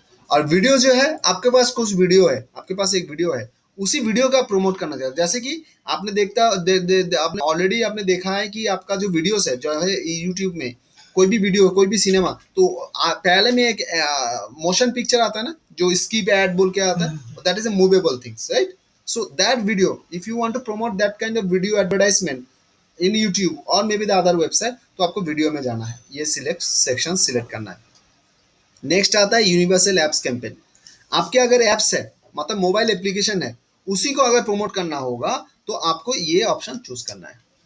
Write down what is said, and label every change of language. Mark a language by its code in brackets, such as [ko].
[hi] और वीडियो जो है, आपके पास कुछ वीडियो है, आपके पास एक वीडियो है, उसी वीडियो का प्रमोट करना चाहिए। जैसे कि आपने आपने ऑलरेडी आपने देखा है कि आपका जो वीडियोस है जो है यूट्यूब में, कोई भी वीडियो, कोई भी सिनेमा, तो पहले में एक मोशन पिक्चर आता है ना, जो स्किप एड बोल के आता है, [en] That is a movable things, right? So that video, if you want to promote that kind of video advertisement in YouTube or maybe the other website, [hi] तो आपको वीडियो में जाना है, ये सिलेक्ट सेक्शन सिलेक्ट करना है। नेक्स्ट आता है यूनिवर्सल एप्स कैंपेन। आपके अगर एप्स है, मतलब मोबाइल एप्लीकेशन है, उसी को अगर प्रमोट करना होगा तो आपको ये ऑप्शन चूज करना है।